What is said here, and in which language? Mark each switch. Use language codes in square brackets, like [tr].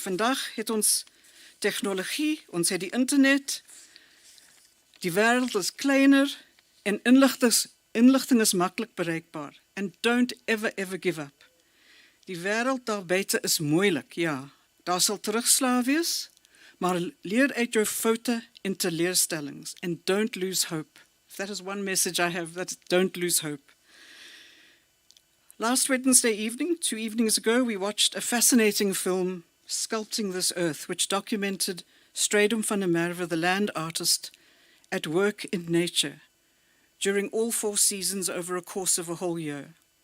[af] Vandag het ons tegnologie, ons het die internet, die wêreld is kleiner en inligting is maklik bereikbaar. [en] And don't ever give up. [af] Die wêreld daar buite is moeilik, ja. Daar sal terugslag wees, maar leer uit jou foute en teleurstellings. [en] And don't lose hope. If that is one message I have, that's don't lose hope. Last Wednesday evening, 2 evenings ago, we watched a fascinating film, Sculpting This Earth, which documented Stradum van der Merwe, the land artist, at work in nature during all 4 seasons over a course of a whole year.